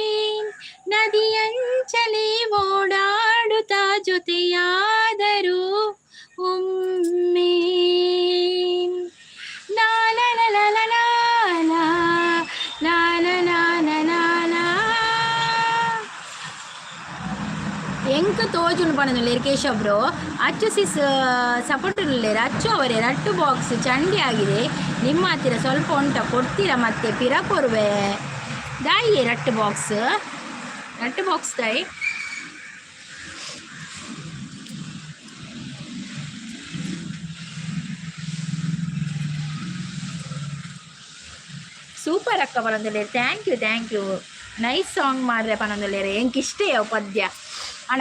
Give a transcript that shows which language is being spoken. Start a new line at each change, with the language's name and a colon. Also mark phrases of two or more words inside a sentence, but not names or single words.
Kannada: ನದಿಯಂಚಲಿ ಓಡಾಡುತ್ತಾ ಜೊತೆಯಾದರು ಒಮ್ಮೆ
Tulu: ಎಂಕ ತೋಜುಂಡು ಪಣನುಲ್ಲೇರು ಕೇಶವ್ ಬ್ರೋ ಅಚ್ಚು ಸಿಸ್ ಸಪೋರ್ಟುಲ್ಲೇರು
Kannada: ಅಚ್ಚು ಅವರೇ ರಟ್ಟು ಬಾಕ್ಸ್ ಚಂಡಿ ಆಗಿದೆ ನಿಮ್ಮ ಹತ್ತಿರ ಸ್ವಲ್ಪ ಉಂಟ ಕೊಡ್ತೀರಾ
Tulu: ಮತ್ತೆ ಪಿರ ಕೊರುವೆ ದಾಯಿಯೇ ರಟ್ಟು ಬಾಕ್ಸ್ ದಾಯಿ ಸೂಪರ್ ಅಕ್ಕ ಪನೊಂದುಲ್ಲೇರು
English: thank you nice song
Tulu: ಮಾಡ್ರೆ ಪನೊಂದುಲ್ಲೇರು ಎಂಕ್ ಇಷ್ಟೇ ಪದ್ಯ ಅಣ್ಣ